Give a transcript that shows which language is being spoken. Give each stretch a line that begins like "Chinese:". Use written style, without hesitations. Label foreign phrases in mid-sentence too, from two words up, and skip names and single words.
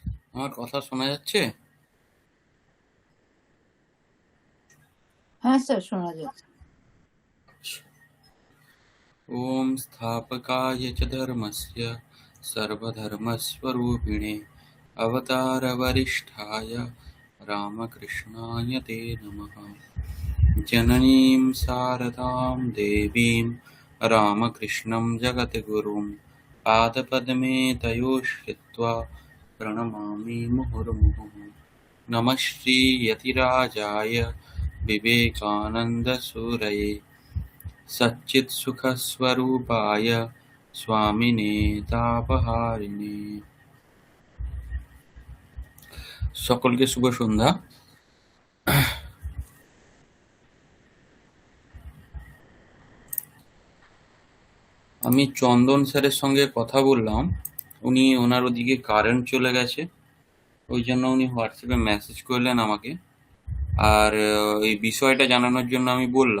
Bangla: আমার কথা শোনা যাচ্ছে? হ্যাঁ স্যার, শোনা যাচ্ছে।
Sanskrit: ওম স্থাপকায় চ ধর্মস্য সর্বধর্মস্বরূপিণে অবতারবরিষ্ঠায় রামকৃষ্ণায় তে নমঃ। জননীং শারদাং দেবীং রামকৃষ্ণं জগদ্গুরুं পাদপদ্মে তয়োঃ শ্রিत्वा प्रणमामि मुहुर्मुहुः। नमः श्रीयतिराजाय विवेकानन्दसूरये सच्चित्सुखस्वरूपाय स्वामिने तापहारिणे।
Bangla: সকলকে শুভ সন্ধ্যা। আমি চন্দন স্যারের সঙ্গে কথা বললাম, উনি ওনার ওদিকে কারেন্ট চলে গেছে, ওই জন্য উনি হোয়াটসঅ্যাপে মেসেজ করলেন আমাকে, আর এই বিষয়টা জানানোর জন্য আমি বললাম।